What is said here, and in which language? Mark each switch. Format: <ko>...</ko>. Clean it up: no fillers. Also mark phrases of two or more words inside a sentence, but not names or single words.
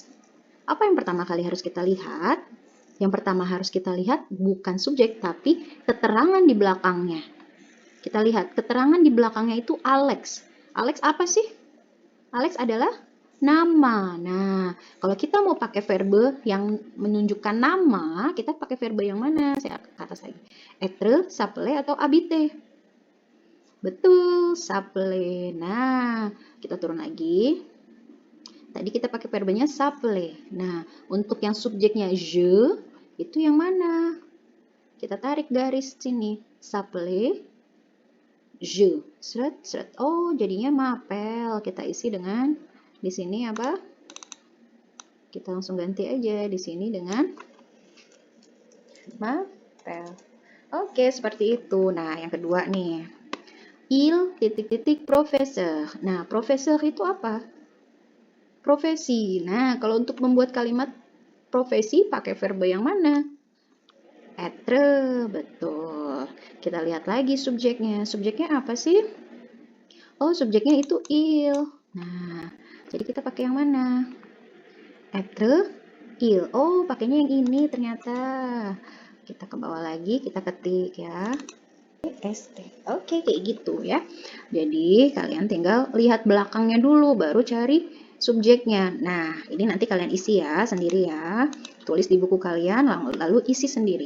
<id>Apa yang pertama kali harus kita lihat? Yang pertama harus kita lihat bukan subjek, tapi keterangan di belakangnya. Kita lihat, keterangan di belakangnya itu Alex. Alex apa sih? Alex adalah nama. Nah, kalau kita mau pakai verbe yang menunjukkan nama, kita pakai verbe yang mana? Saya ke atas lagi.</id> <fr>Être, s'appeler,</fr> <id>atau habiter? Betul, s'appeler. Nah, kita turun lagi. Tadi kita pakai verbenya s'appeler. Nah, untuk yang subjeknya je, itu yang mana? Kita tarik garis sini.</id> <fr>S'appeler, je.</fr> <id>Seret, seret. Oh, jadinya m'appelle. Kita isi dengan, di sini apa? Kita langsung ganti aja di sini dengan m'appelle. Oke, seperti itu. Nah, yang kedua nih. Il titik-titik professeur. Nah, professeur itu apa? Profesi. Nah, kalau untuk membuat kalimat profesi pakai verbe yang mana? Être, betul. Kita lihat lagi subjeknya. Subjeknya apa sih? Oh, subjeknya itu il. Nah, jadi kita pakai yang mana?</id> <fr>Être, il.</fr> <id>Oh, pakainya yang ini ternyata. Kita ke bawah lagi, kita ketik ya. ST. Oke, kayak gitu ya. Jadi, kalian tinggal lihat belakangnya dulu, baru cari subjeknya. Nah, ini nanti kalian isi ya, sendiri ya. Tulis di buku kalian, lalu isi sendiri.</id>